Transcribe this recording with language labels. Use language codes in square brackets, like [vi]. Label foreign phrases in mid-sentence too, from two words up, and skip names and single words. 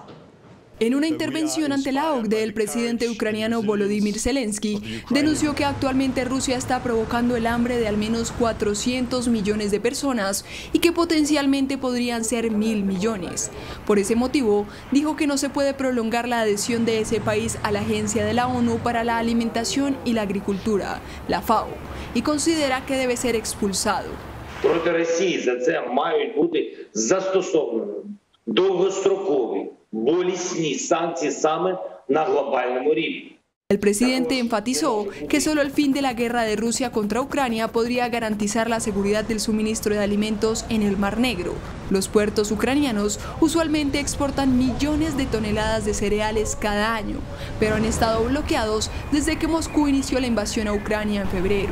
[es] En una intervención ante la OCDE, el presidente ucraniano Volodymyr Zelensky denunció que actualmente Rusia está provocando el hambre de al menos 400 millones de personas y que potencialmente podrían ser 1.000 millones. Por ese motivo, dijo que no se puede prolongar la adhesión de ese país a la Agencia de la ONU para la Alimentación y la Agricultura, la FAO, y considera que debe ser expulsado. [uk] Проти Росії за це мають бути застосовані довгострокові болісні санкції саме на глобальному рівні. [es] El presidente enfatizó que solo el fin de la guerra de Rusia contra Ucrania podría garantizar la seguridad del suministro de alimentos en el Mar Negro. Los puertos ucranianos usualmente exportan millones de toneladas de cereales cada año, pero han estado bloqueados desde que Moscú inició la invasión a Ucrania en febrero.